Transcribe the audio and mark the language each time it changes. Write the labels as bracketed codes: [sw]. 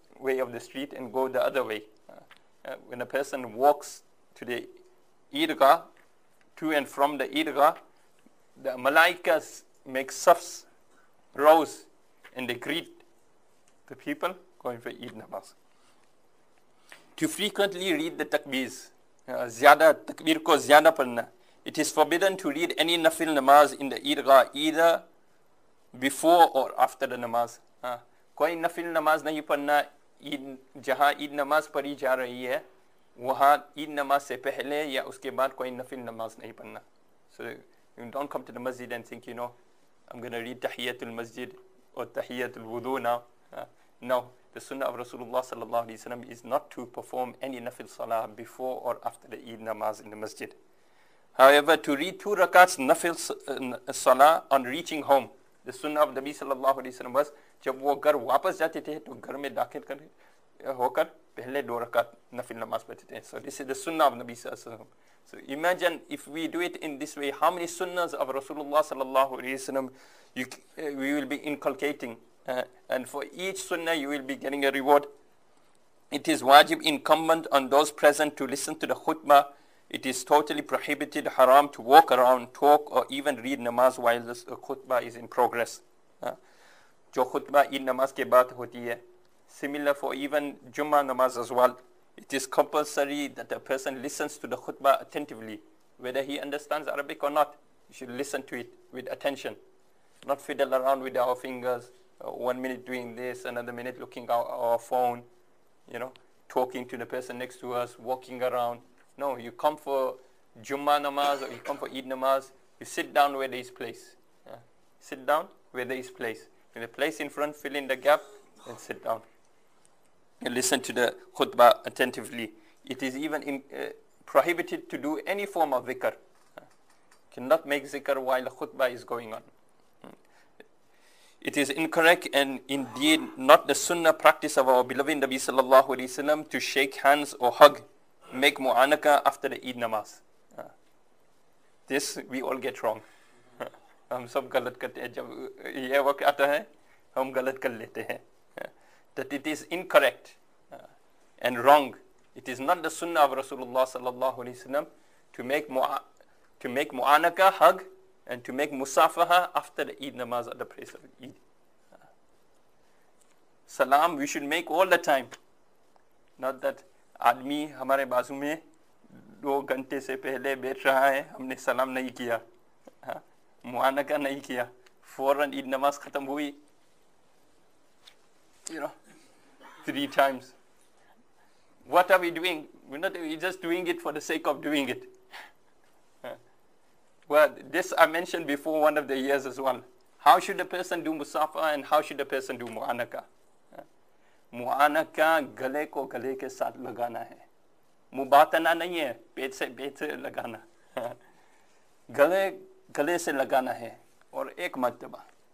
[en] way of the street and go the other way. When a person walks to the Eidgah, to and from the Eidgah, the Malaikas make safs, rows, and they greet the people going for Eid namaz. To frequently read the takbeers, [hi] zyada takbir ko zyada padna. [en] It is forbidden to read any nafil namaz in the Eidgah either before or after the namaz. [hi] कोई नफिल नमाज नहीं पढ़ना जहाँ ईद नमाज पढ़ी जा रही है वहाँ ईद नमाज से पहले या उसके बाद कोई नफिल नमाज नहीं पढ़ना. [en] So you don't come to the masjid and think, I'm going to read Tahiyatul Masjid or Tahiyatul Wudu now. No, the Sunnah of Rasulullah sallallahu alaihi wasallam is not to perform any nafil salah before or after the Eid namaz in the masjid. However, to read 2 rakats nafil salah on reaching home, the Sunnah of Nabi sallallahu alaihi wasallam was [hi] जब वो घर वापस जाते थे तो घर में दाखिल होकर पहले 2 रकात नफिल नमाज पढ़ते थे. [en] So this is the Sunnah of Nabi sallallahu alaihi wasallam. So imagine if we do it in this way, how many sunnahs of Rasulullah sallallahu alaihi wasallam we will be inculcating, and for each sunnah you will be getting a reward. It is wajib incumbent on those present to listen to the khutbah. It is totally prohibited, haram, to walk around, talk, or even read namaz while the khutbah is in progress. [hi] जो खुतबा ईद नमाज के बाद होती है. [en] Similar for even Jumma namaz as well. It is compulsory that a person listens to the khutbah attentively. Whether he understands Arabic or not, you should listen to it with attention. Not fiddle around with our fingers, 1 minute doing this, another minute looking at our phone, talking to the person next to us, walking around. No, you come for Jumma namaz or you come for Eid namaz, you sit down where there is place. Sit down where there is place. In the place in front, fill in the gap and sit down. And listen to the khutbah attentively. It is even prohibited to do any form of dhikr. Cannot make zikr while the khutbah is going on. It is incorrect and indeed not the sunnah practice of our beloved Nabi sallallahu alaihi wasallam to shake hands or hug, make mu'anaka after the Eid namaz. This we all get wrong. [hi] हम सब गलत करते हैं. जब ये वक्त आता है हम गलत कर लेते हैं. [en] That it is incorrect and wrong. It is not the sunnah of Rasulullah sallallahu alaihi wasallam to make mu'anaka, hug, and to make musafaha after the Eid namaz at the place of Eid. Salam we should make all the time. Not that [hi] आदमी हमारे बाजू में 2 घंटे से पहले बैठ रहा है, हमने सलाम नहीं किया, मुआनका नहीं किया, फौरन ईद नमाज खत्म हुई, [en] 3 times. What are we doing? We're just doing it for the sake of doing it. Well, this I mentioned before one of the years as well. How should a person do musafa and how should a person do mu'anaka? [hi] मुआनका गले को गले के साथ लगाना है, मुबातना नहीं है, पेट से लगाना. गले से लगाना है और एक मर्तबा.